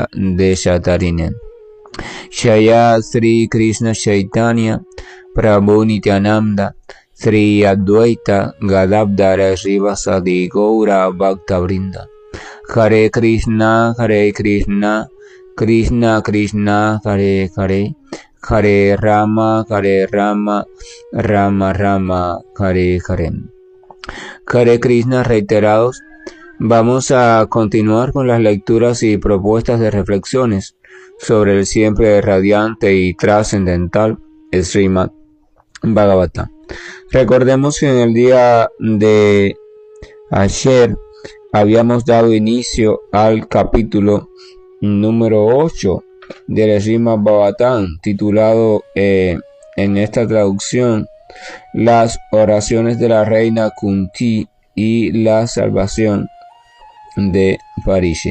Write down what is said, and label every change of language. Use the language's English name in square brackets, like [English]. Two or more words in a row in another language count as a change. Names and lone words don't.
[Sanskrit] Deshatarine Shaya Sri Krishna Chaitanya Prabhu Nityananda Sri Advaita Gadadhara Srivasadi Gaura Bhaktavrinda Hare Krishna, Krishna Krishna, Hare Hare, Hare Rama, Rama Rama, Hare Hare. Hare Krishna [Spanish] reiterados. Vamos a continuar con las lecturas y propuestas de reflexiones sobre el siempre radiante y trascendental Srimad Bhagavatam. Recordemos que en el día de ayer habíamos dado inicio al capítulo número 8 del Srimad Bhagavatam, titulado en esta traducción Las oraciones de la reina Kunti y la salvación de Parishit.